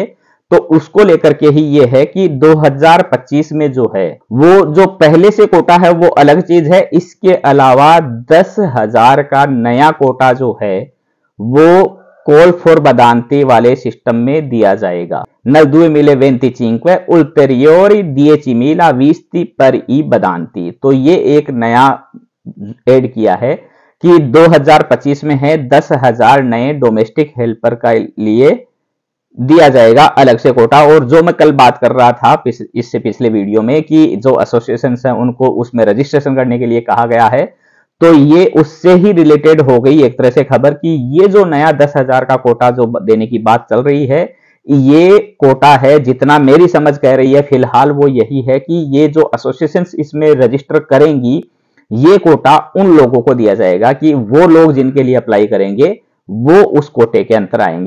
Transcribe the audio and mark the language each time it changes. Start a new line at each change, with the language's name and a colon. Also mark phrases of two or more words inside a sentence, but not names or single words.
Hindi: तो उसको लेकर के ही ये है कि 2025 में जो है वो जो पहले से कोटा है वो अलग चीज है, इसके अलावा 10,000 का नया कोटा जो है वो
English: call for
Hindi: बदांती वाले सिस्टम में दिया जाएगा।
Italian: nel 2025 ulteriori 10.000 visti per i badanti।
Hindi: तो ये एक नया ऐड किया है कि 2025 में है 10,000 नए
English: domestic helper
Hindi: का लिए दिया जाएगा अलग से कोटा। और जो मैं कल बात कर रहा था इससे पिछले वीडियो में कि जो एसोसिएशन है उनको उसमें रजिस्ट्रेशन करने के लिए कहा गया है, तो ये उससे ही रिलेटेड हो गई एक तरह से खबर कि ये जो नया 10,000 का कोटा जो देने की बात चल रही है, ये कोटा है, जितना मेरी समझ कह रही है फिलहाल वो यही है कि ये जो एसोसिएशंस इसमें रजिस्टर करेंगी, ये कोटा उन लोगों को दिया जाएगा कि वो लोग जिनके लिए अप्लाई करेंगे वो उस कोटे के अंतर आएंगे।